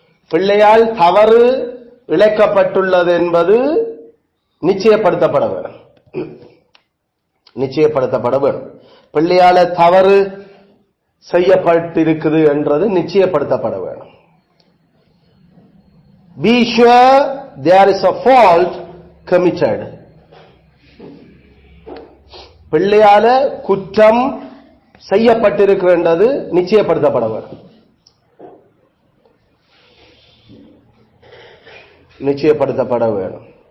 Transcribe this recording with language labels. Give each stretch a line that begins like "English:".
Tamil: பிள்ளையால் தவறு இழைக்கப்பட்டுள்ளது என்பது நிச்சயப்படுத்தப்பட வேண்டும். நிச்சயப்படுத்தப்பட வேண்டும். பிள்ளையால தவறு செய்யப்பட்டிருக்குது என்றது நிச்சயப்படுத்தப்பட வேண்டும்.
English: Be sure there is a fault committed.
Tamil: பிள்ளையால குற்றம் செய்யப்பட்டிருக்கிறது நிச்சயப்படுத்தப்பட வேண்டும். நிச்சயப்படுத்தப்பட வேண்டும்.